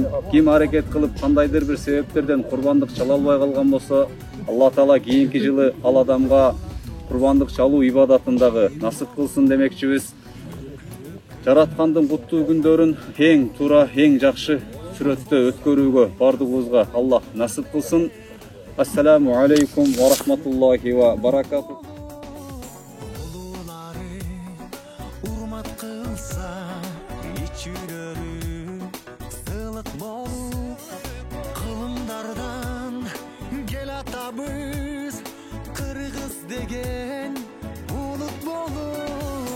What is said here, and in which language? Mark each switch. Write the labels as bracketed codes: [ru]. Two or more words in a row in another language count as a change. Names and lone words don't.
[ky] Ким аракет кылып кандайдыр бир себептерден курбандык чала албай калган болсо, Аллах Таала кийинки жылы ал адамга курбандык чалуу ибадатындагы насып кылсын демекчибиз. Жараткандын куттуу күндөрүн эң туура, эң жакшы сүрөттө өткөрүүгө бардыгыбызга Аллах насып кылсын. [ar] السلام عليكم ورحمة الله وبركاته. [ky] Улуулары урмат кылса, ичүлөрү сылык болуп, кылымдардан кел атабыз кыргыз деген улут болуп.